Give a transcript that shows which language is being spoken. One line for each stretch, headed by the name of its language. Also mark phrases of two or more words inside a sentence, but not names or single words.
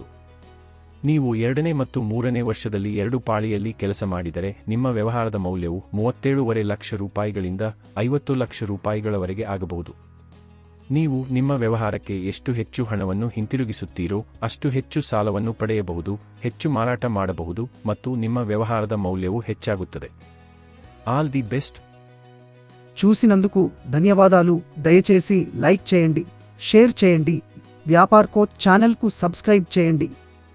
Kannada: ನೀವು 2ನೇ ಮತ್ತು 3ನೇ ವರ್ಷದಲ್ಲಿ 2 ಪಾಳಿಯಲ್ಲಿ ಕೆಲಸ ಮಾಡಿದರೆ ನಿಮ್ಮ ವ್ಯವಹಾರದ ಮೌಲ್ಯವು ₹37.5 ಲಕ್ಷ ₹50 ಲಕ್ಷ ವರೆಗೆ ಆಗಬಹುದು. ನೀವು ನಿಮ್ಮ ವ್ಯವಹಾರಕ್ಕೆ ಎಷ್ಟು ಹೆಚ್ಚು ಹಣವನ್ನು ಹಿಂತಿರುಗಿಸುತ್ತೀರೋ ಅಷ್ಟು ಹೆಚ್ಚು ಸಾಲವನ್ನು ಪಡೆಯಬಹುದು, ಹೆಚ್ಚು ಮಾರಾಟ ಮಾಡಬಹುದು ಮತ್ತು ನಿಮ್ಮ ವ್ಯವಹಾರದ మౌల్యವು ಹೆಚ್ಚಾಗುತ್ತದೆ.
English: All the best.
Telugu: చూసినందుకు ధన్యవాదాలు. దయచేసి లైక్ చేయండి, షేర్ చేయండి, వ్యాపార్ కోచ్ ఛానల్కు సబ్స్క్రైబ్ చేయండి.